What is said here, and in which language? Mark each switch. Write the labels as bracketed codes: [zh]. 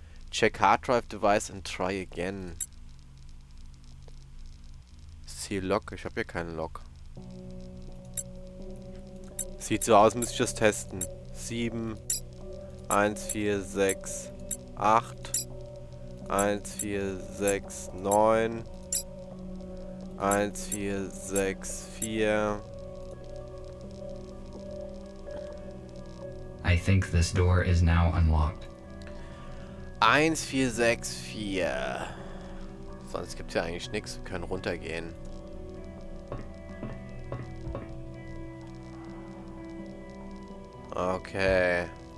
[en] Check hard drive device and try again. See Log. [de] Ich habe hier keinen Log. Sieht so aus, müsste ich das testen. 7, 1, 4, 6, 8, 1, 4, 6, 9, 1, 4, 6, 4, [en] I think this door is now unlocked. 1464. [de] Sonst gibt's ja eigentlich nichts. Wir können runtergehen. Okay.